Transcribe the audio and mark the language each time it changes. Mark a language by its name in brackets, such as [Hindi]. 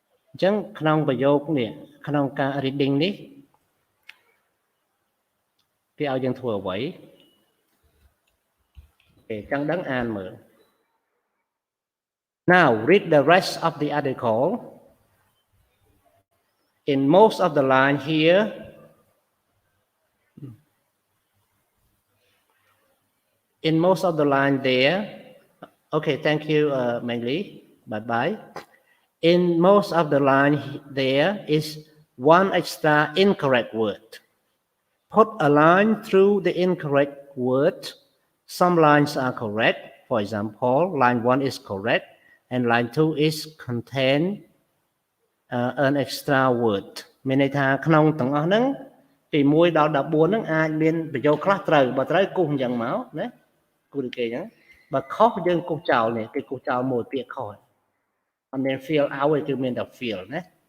[Khmer] អញ្ចឹងក្នុងប្រយោគនេះក្នុងការ reading នេះគេឲ្យយើងធ្វើអ្វីគេចង់ដឹងអានមើល [English] Now read the rest of the article. In most of the line here, in most of the line there, okay, thank you, Mei-Li. Bye-bye. In most of the line there is one extra incorrect word. Put a line through the incorrect word. Some lines are correct. For example, line 1 is correct. And line 2 is contain an extra word [Khmer] មានន័យថាក្នុងទាំងអស់ហ្នឹងពី1ដល់14ហ្នឹងអាចមានប្រយោគខ្លះត្រូវបើត្រូវគូសអញ្ចឹងមកណាគូសគេអញ្ចឹងបើខុសយើងគូសចោលនេះគេគូសចោលមួយពាក្យខុសអត់មាន fill out ទេគឺមានតែ fill ណា